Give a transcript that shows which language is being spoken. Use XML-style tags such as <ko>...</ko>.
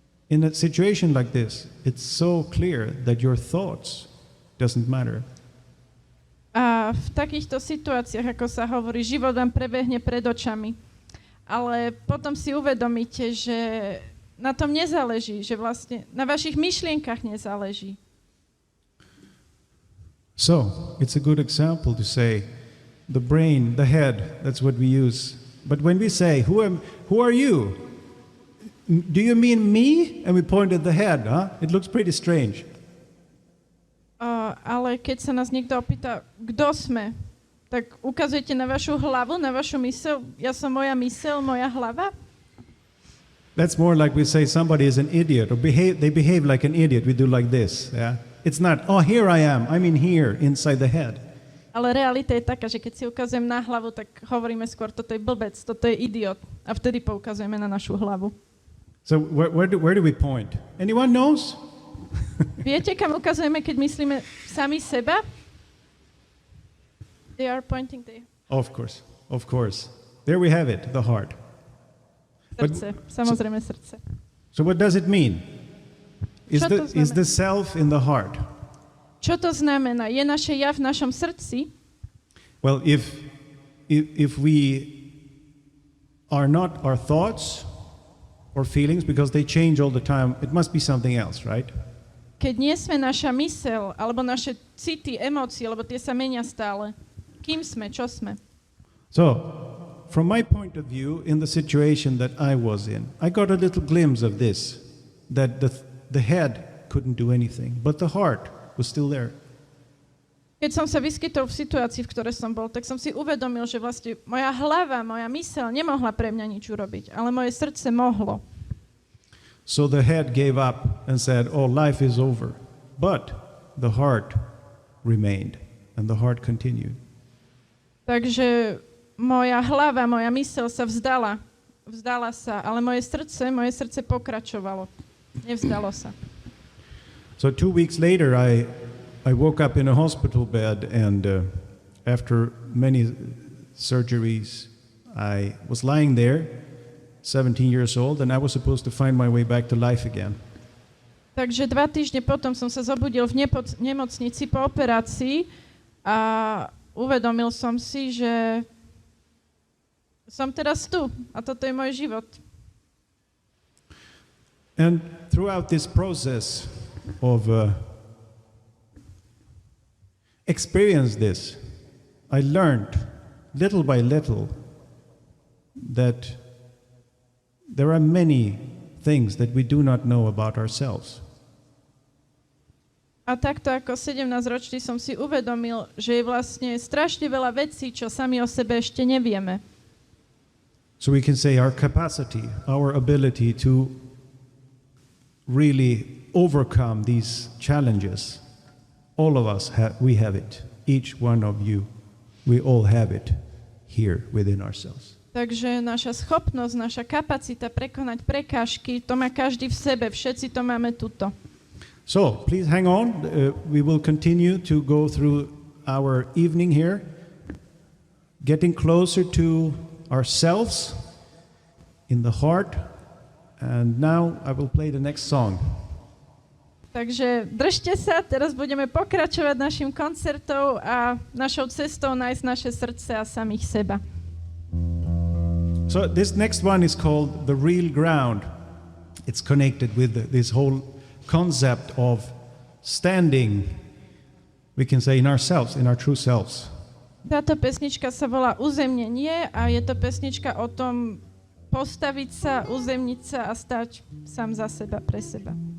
<en>In a situation like this, it's so clear that your thoughts doesn't matter.</en> <sk>A v takýchto situáciách, ako sa hovorí, život vám prebehne pred očami. Ale potom si uvedomíte, že na tom nezáleží, že vlastne na vašich myšlienkach nezáleží.</sk> <en>So, it's a good example to say, the brain, the head, that's what we use. But when we say, who are you? Do you mean me? And we point at the head, huh? It looks pretty strange.</en> <sk>Ale keď sa nás niekto opýta, kto sme, tak ukazujete na vašu hlavu, na vašu myseľ. Ja som moja myseľ, moja hlava.</sk> <en>That's more like we say somebody is an idiot or they behave like an idiot. We do like this. Yeah? It's not, oh, here I am. I'm in here, inside the head.</en> <sk>Ale realita je taká, že keď si ukazujem na hlavu, tak hovoríme skôr, toto je blbec, toto je idiot. A vtedy poukazujeme na našu hlavu.</sk> <en>So where do we point? Anyone knows?</en> <sk>Viete, kam ukazujeme, keď myslíme sami seba?</sk> <en>They are pointing there. Of course. There we have it, the heart.</en> <sk>Srdce, samozrejme srdce.</sk> <en>So what does it mean? Is the self in the heart?</en> <sk>Čo to znamená? Je naše ja v našom srdci?</sk> <en>Well, if we are not our thoughts or feelings, because they change all the time, it must be something else, right?</en> <sk>Keď nie sme naša myseľ, alebo naše city, emócie, lebo tie sa menia stále. Kým sme? Čo sme?</sk> <en>So, from my point of view, in the situation that I was in, I got a little glimpse of this, that the head couldn't do anything, but the heart was still there.</en> <sk>Keď som sa vyskytol v situácii, v ktorej som bol, tak som si uvedomil, že vlastne moja hlava, moja myseľ nemohla pre mňa nič urobiť, ale moje srdce mohlo.</sk> <en>So the head gave up and said, oh, life is over. But the heart remained, and the heart continued.</en> <sk>Takže moja hlava, moja myseľ sa vzdala sa, ale moje srdce pokračovalo. Nevzdalo sa.</sk> <en>So 2 weeks later, I woke up in a hospital bed, and after many surgeries, I was lying there, 17 years old, and I was supposed to find my way back to life again.</en> <sk>Takže 2 týždne potom som sa zobudil v nemocnici po operácii a uvedomil som si, že som teraz tu a toto je môj život.</sk> <en>And throughout this process of experience this, I learned little by little that there are many things that we do not know about ourselves.</en> <sk>A takto ako 17-ročný som si uvedomil, že je vlastne strašne veľa vecí, čo sami o sebe ešte nevieme.</sk> <en>So we can say our capacity, our ability to really overcome these challenges, all of us, we have it. Each one of you, we all have it here within ourselves.</en> <sk>Takže naša schopnosť, naša kapacita prekonať prekážky, to má každý v sebe, všetci to máme tuto.</sk> <en>So, please hang on. We will continue to go through our evening here, getting closer to ourselves in the heart. And now I will play the next song.</en> <sk>Takže držte sa, teraz budeme pokračovať našim koncertom a našou cestou nájsť naše srdce a samých seba.</sk> <en>So this next one is called The Real Ground. It's connected with this whole concept of standing, we can say, in ourselves, in our true selves.</en> <sk>Táto pesnička sa volá Uzemnenie a je to pesnička o tom postaviť sa, uzemniť sa a stať sám za seba, pre seba.</sk>